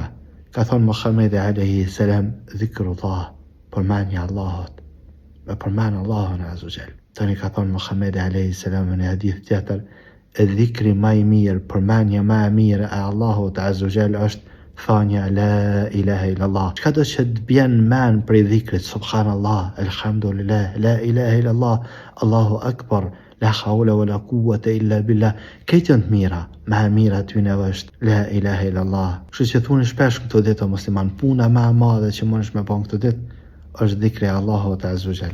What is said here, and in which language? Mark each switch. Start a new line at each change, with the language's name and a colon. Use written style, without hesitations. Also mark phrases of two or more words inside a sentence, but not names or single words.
Albanian: Ka thonë Muhamedi
Arabic: عليه السلام,
Albanian: dhikrullah, përmendja Allahut, me përmend Allahun
Arabic: عز وجل.
Albanian: Tani ka thonë Muhamedi
Arabic: عليه السلام
Albanian: në hadith tjetër, e dhikri më i mirë, përmendja më e mirë e Allahut
Arabic: عز وجل
Albanian: është thanja
Arabic: لا إله إلا الله.
Albanian: Çka do që të bjen men për dhikrit,
Arabic: سبحان الله، الحمد لله، لا إله إلا الله، الله أكبر، لا حول ولا قوة إلا بالله.
Albanian: Këtë janë të mira, më e mira ty në është
Arabic: لا إله إلا الله.
Albanian: Kështu që thuni shpesh këtë ditë o musliman, puna më e madhe që mundesh me bën këtë ditë është dhikri Allahut
Arabic: عز وجل.